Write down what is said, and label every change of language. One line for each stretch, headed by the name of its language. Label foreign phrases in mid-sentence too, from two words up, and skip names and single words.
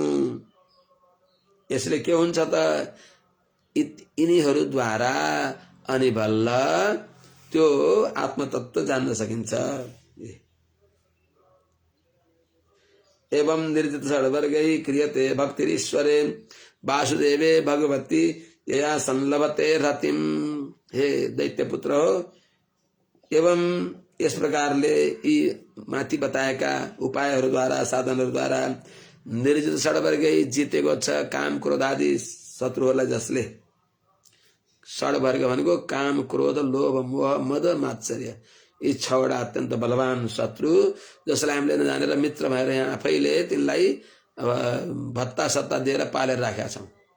Nepali: यसले के हुन्छ त? यिनीहरूद्वारा अनि बल्ल त्यो आत्मतत्व जान्न सकिन्छ।
Sanskrit: एवं निर्जित षड्वर्गै क्रियते भक्तिरीश्वरे वासुदेवे भगवती यया संलभते रतिम।
Nepali: हे दैत्यपुत्र हो, एवं यस प्रकारले यी माथि बताएका उपायहरूद्वारा साधनहरूद्वारा
Sanskrit: निर्जित षड्वर्गै
Nepali: जितेको छ काम क्रोध आदि शत्रुहरूलाई। जसले षड्वर्ग भनेको काम क्रोध लोभ मोह मद मात्सर्य, यी छवटा अत्यन्त बलवान शत्रु, जसलाई हामीले नजानेर मित्र भएर यहाँ आफैले तिनलाई भत्ता सत्ता दिएर पालेर राखेका छौं।